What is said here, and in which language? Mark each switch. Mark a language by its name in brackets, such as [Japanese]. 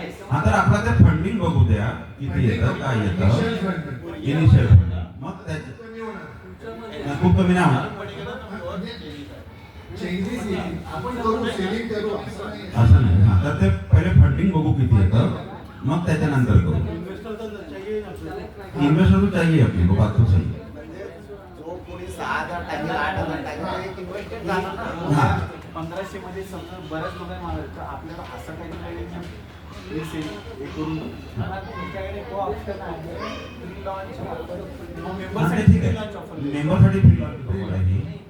[Marathi] हा, तर आपला ते फंडिंग बघू द्या किती येतं काय येतं. इनिशियल फंडिंग मग त्याच्या खूप कमी नाही होणार. आपण करू, सेविंग करू असं नाही. हा, तर ते पहिले फंडिंग बघू किती येतं, मग त्याच्यानंतर करू. [Hindi] इन्व्हेस्टर तो चाहिए अपने को, बात तो सही है. [Marathi] जो कोणी 6,000 टाकेल 8,000 टाकेल इन्व्हेस्टेड झालं ना. 1500 मध्ये समजा बऱ्याच लोकांनी मागायचं, आपल्याला असं काही रिसेल हे करून मला तुमच्याकडे तो ऑप्शन आहे प्री लॉन्च ठीक आहे, मेंबरसाठी फ्री लॉन्च आहे.